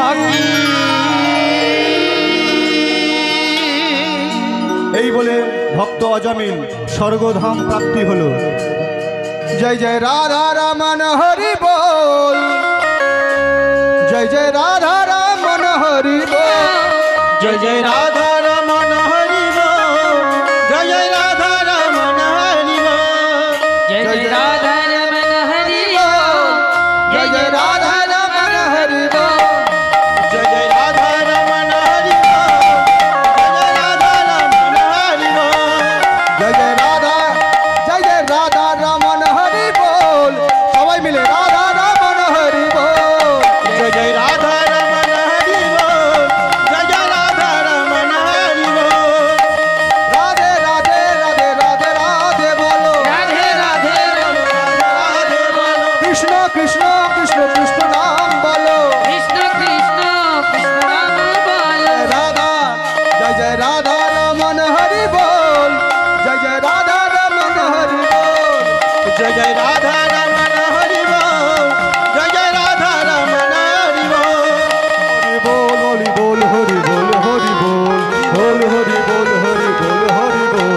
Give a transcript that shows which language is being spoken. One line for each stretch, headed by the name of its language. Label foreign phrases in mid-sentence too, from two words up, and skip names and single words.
Bangla: এই বলে ভক্ত অজামিল স্বর্গধাম প্রাপ্তি হলো। জয় জয় রাধা রমন হরি বল। জয় জয় রাধা রমন হরি বল। জয় জয় রাধা রমন হরি বল, জয় জয় রাধা রমন হরি বল,
Hindi: जय जय राधा रमन हरि बोल
Bangla: জয় জয় রাধা রমন হরি বল। জয় জয় রাধা রমন হরি বল, জয় জয় রাধা রমন হরি বল, জয় জয় রাধা রমন হরি বল। সবাই মিলে রাধা রমন হরি বল। জয় জয় রাধা রমন হরি বল, জয় জয় রাধা রমন হরি বল, রাধে রাধে রাধে রাধে রাধে বলো।
Hindi: राधे राधे बोलो
Bangla: রাধে বলো, কৃষ্ণ কৃষ্ণ কৃষ্ণ কৃষ্ণ নাম বলো।
Hindi: कृष्ण कृष्ण कृष्ण नाम बोलो
Bangla: রাধা জয় জয় রাধা রমন হরি বল। জয় জয় রাধা রমন হরি বল। জয় জয় রাধা রমন হরি বল, জয় জয় রাধা রমন হরি বল, হরি বল হরি বল হরি বল হরি বল হরি বল হরি বল হরি বল।